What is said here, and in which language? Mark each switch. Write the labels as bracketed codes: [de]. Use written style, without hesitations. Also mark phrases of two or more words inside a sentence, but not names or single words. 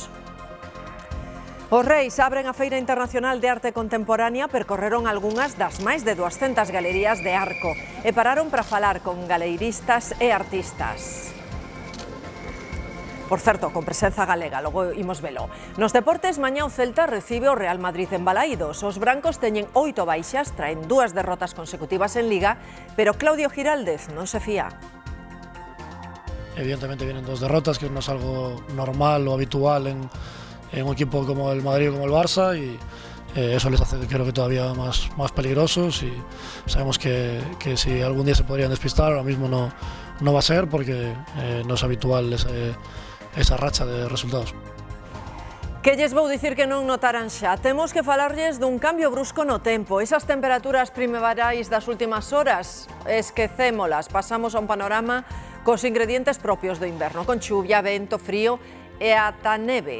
[gl] Os Reis abren a Feira Internacional de Arte Contemporánea, percorreron algunhas das máis de 200 galerías de Arco e pararon para falar con galeiristas e artistas. Por certo, con presenza galega, logo imos velo. Nos deportes, mañá o Celta recibe o Real Madrid en Balaídos. Os brancos teñen 8 baixas, traen 2 derrotas consecutivas en Liga, pero Claudio Giraldez non se fía. [es] Evidentemente vienen 2 derrotas, que no es algo normal o habitual en un equipo como el Madrid o como el Barça, y eso les hace, creo que, todavía más peligrosos, y sabemos que si algún día se podrían despistar, ahora mismo no va a ser, porque no es habitual esa racha de resultados. [gl] Que lles vou dicir que non notaran xa? Temos que falarlles dun cambio brusco no tempo. Esas temperaturas primaverais das últimas horas, esquecémolas, pasamos a un panorama cos ingredientes propios do inverno, con chuvia, vento, frío e ata neve.